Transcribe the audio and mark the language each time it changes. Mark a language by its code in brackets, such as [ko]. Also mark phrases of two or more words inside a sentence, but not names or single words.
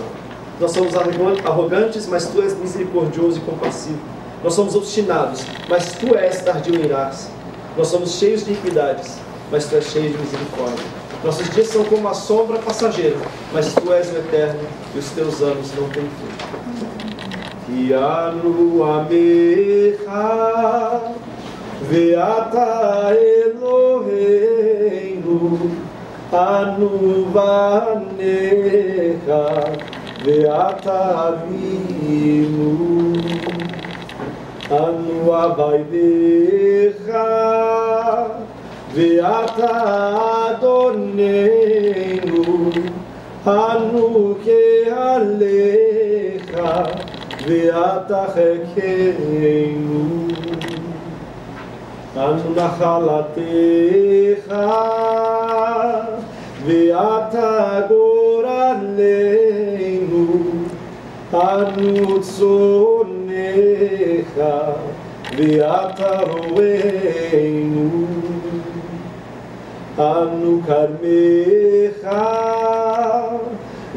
[pt] Nós somos arrogantes, mas tu és misericordioso e compassivo. Nós somos obstinados, mas tu és tardio em irar-se. Nós somos cheios de iniquidades, mas tu és cheio de misericórdia. Nossos dias são como a sombra passageira, mas tu és o eterno e os teus anos não têm fim. [he] כי אנו עמך ואתה אלוהינו אנו בניך ואתה אבינו אנו עבדיך ואתה אדוננו אנו קהלך ואתה חלקנו אנו נחלתך ואתה גורלנו אנו צאנך ואתה רוענו אנו כרמך